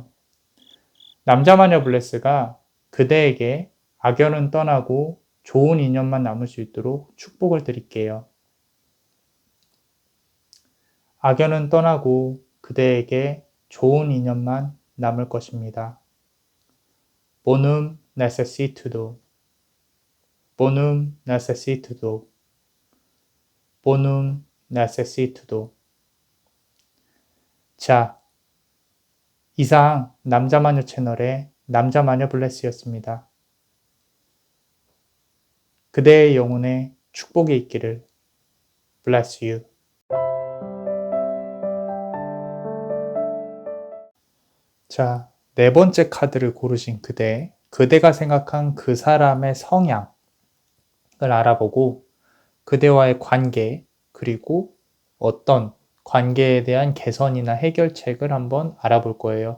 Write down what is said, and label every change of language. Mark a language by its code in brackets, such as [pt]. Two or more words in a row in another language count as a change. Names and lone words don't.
[ko] 남자마녀 블레스가 그대에게 악연은 떠나고 좋은 인연만 남을 수 있도록 축복을 드릴게요. 악연은 떠나고 그대에게 좋은 인연만 남을 것입니다. [la] Bonum necessitudo. bonum necessitudo, bonum necessitudo. [ko] 자, 이상 남자마녀 채널의 남자마녀 블레스였습니다. 그대의 영혼에 축복이 있기를. [en] Bless you. [ko] 자, 네 번째 카드를 고르신 그대, 그대가 생각한 그 사람의 성향을 알아보고 그대와의 관계, 그리고 어떤 관계에 대한 개선이나 해결책을 한번 알아볼 거예요.